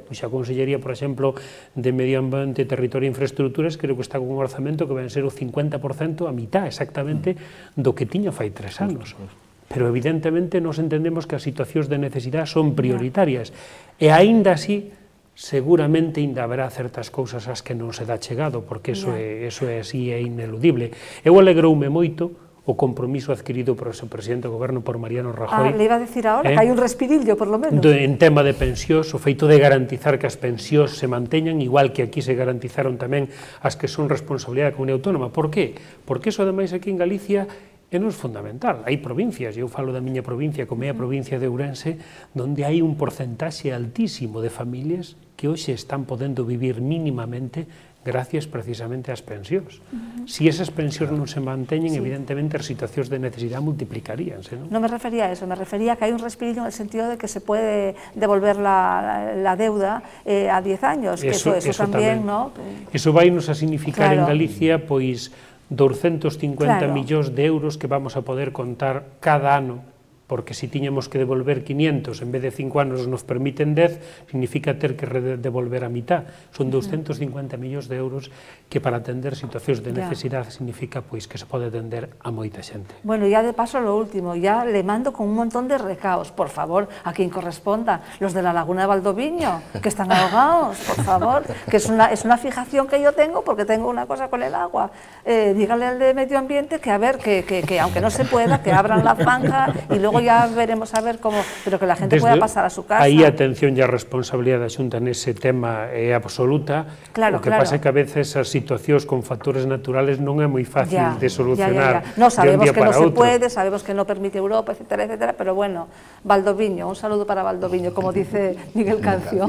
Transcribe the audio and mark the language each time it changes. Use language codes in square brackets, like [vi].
[gl] Pois a Consellería, por exemplo, de Medio Ambiente, Territorio e Infraestructuras, creo que está con un orzamento que vai ser o 50%, a mitad exactamente, do que tiña fai 3 anos. Pero evidentemente nos entendemos que as situacións de necesidade son prioritarias e aínda así seguramente ainda haberá certas cousas ás que non se dá chegado, porque eso é así, é ineludible. Eu alegroume moito o compromiso adquirido por o presidente do goberno, por Mariano Rajoy. [es] Le iba a decir ahora, que hai un respirillo, por lo menos. [gl] En tema de pensións, o feito de garantizar que as pensións se manteñan, igual que aquí se garantizaron tamén as que son responsabilidade da Comunidade Autónoma. Por qué? Porque eso, ademais, aquí en Galicia é non é fundamental. Hai provincias, eu falo da miña provincia, como é a provincia de Ourense, onde hai un porcentaxe altísimo de familias que hoxe están podendo vivir mínimamente gracias precisamente ás pensións. Si esas pensións non se manteñen, evidentemente as situacións de necesidade multiplicaríanse. [es] Non me refería a eso, me refería a que hai un respirillo en el sentido de que se puede devolver la deuda a 10 años, que eso tamén, ¿no? [gl] Eso vai nos a significar en Galicia, pois, 250 millóns de euros que vamos a poder contar cada ano, porque se tiñamos que devolver 500 en vez de 5 anos nos permiten 10, significa ter que devolver a mitad. Son 250 millóns de euros que para atender situacións de necesidade significa pois que se pode atender a moita xente. [es] Bueno, ya de paso lo último, ya le mando con un montón de recaos, por favor, a quien corresponda, los de la Laguna de Valdoviño, que están ahogados, por favor, que es una fijación que yo tengo porque tengo una cosa con el agua. Dígale al de Medio Ambiente que a ver, que aunque no se pueda, que abran la zanja y luego ya veremos a ver cómo, pero que la gente pueda pasar a su casa. [gl] Aí a atención e a responsabilidade da Xunta nese tema é absoluta. O que pasa é que a veces as situacións con factores naturales non é moi fácil de solucionar [es] No, sabemos de un día que para no se [gl] outro. [es] puede, sabemos que no permite Europa, etcétera, etcétera, pero bueno, Valdoviño, un saludo para Valdoviño, como dice Miguel Cancio.